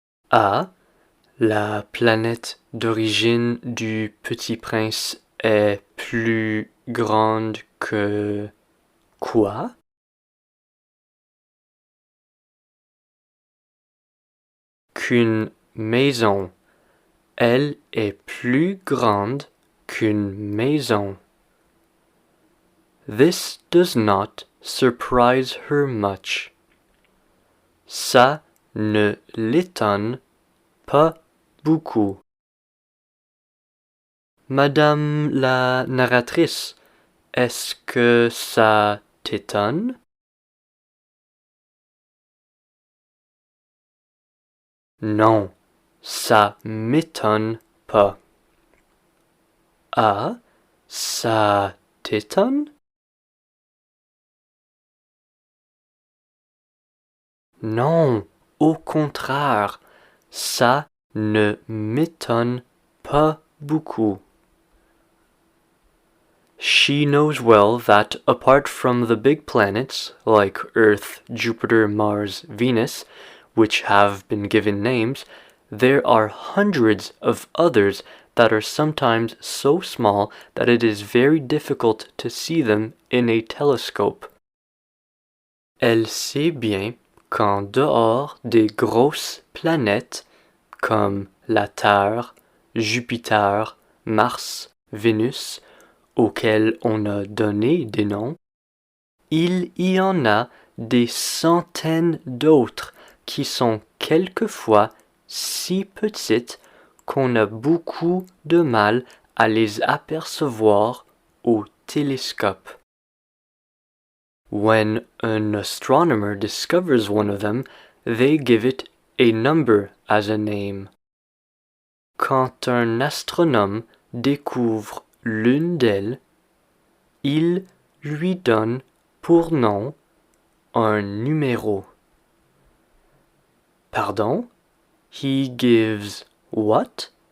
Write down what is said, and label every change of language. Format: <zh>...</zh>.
<fr>Ah, la planète d'origine du petit prince est plus grande que... Quoi? Qu'une maison. Elle est plus grande qu'une maison.</fr> <en>This does not surprise her much.</en> <fr>Ça ne l'étonne pas beaucoup. Madame la narratrice, est-ce que ça t'étonne? Non, ça m'étonne pas. Ah, ça t'étonne? Non, au contraire, ça ne m'étonne pas beaucoup.</fr> <en>She knows well that apart from the big planets, like Earth, Jupiter, Mars, Venus, which have been given names, there are hundreds of others that are sometimes so small that it is very difficult to see them in a telescope.</en> <fr>Elle sait bien qu'en dehors des grosses planètes comme la Terre, Jupiter, Mars, Vénus, auxquelles on a donné des noms, il y en a des centaines d'autres qui sont quelquefois si petites qu'on a beaucoup de mal à les apercevoir au télescope.</fr> <en>When an astronomer discovers one of them, they give it a number as a name.</en> <fr>Quand un astronome découvre l'une d'elles, il lui donne pour nom un numéro.</fr> <en>Pardon? He gives what?</en>